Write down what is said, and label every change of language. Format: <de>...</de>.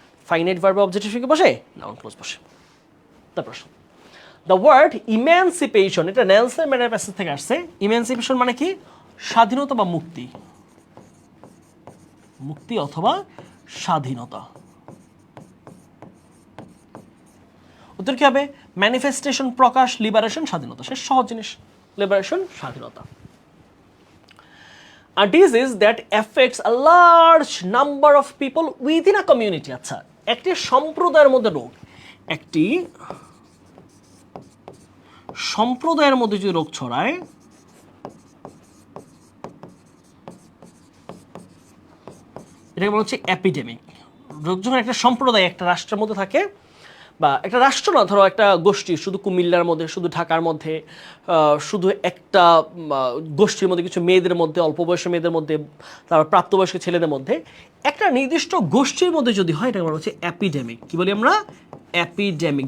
<bn>Finite ভার্বের object হিসেবে কি বসে? নাউন ক্লজ বসে। তার প্রশ্ন, দ্য ওয়ার্ড ইম্যানসিপেশন, এটা নেলসন ম্যান্ডেলার প্যাসেজ থেকে আসছে। ইম্যানসিপেশন মানে কি? স্বাধীনতা বা মুক্তি, মুক্তি অথবা স্বাধীনতা। উত্তর কি হবে? ম্যানিফেস্টেশন, প্রকাশ, লিবারেশন, স্বাধীনতা। সে সহজ জিনিস, লিবারেশন, স্বাধীনতা।</bn> <en>A disease that affects a large number of people within a community.</en> <bn>আচ্ছা, একটি সম্প্রদায়ের মধ্যে রোগ, একটি সম্প্রদায়ের মধ্যে যদি রোগ ছড়ায়, এটাকে বলা হচ্ছে অ্যাপিডেমিক। রোগ যখন একটা সম্প্রদায়, একটা রাষ্ট্রের মধ্যে থাকে, বা একটা রাষ্ট্র না, ধরো একটা গোষ্ঠী, শুধু কুমিল্লার মধ্যে, শুধু ঢাকার মধ্যে, শুধু একটা গোষ্ঠীর মধ্যে, কিছু মেয়েদের মধ্যে, অল্প বয়সের মেয়েদের মধ্যে, তারপর প্রাপ্তবয়স্ক ছেলেদের মধ্যে, একটা নির্দিষ্ট গোষ্ঠীর মধ্যে যদি হয়, এটা বলা হচ্ছে অ্যাপিডেমিক। কি বলি আমরা? অ্যাপিডেমিক।</bn>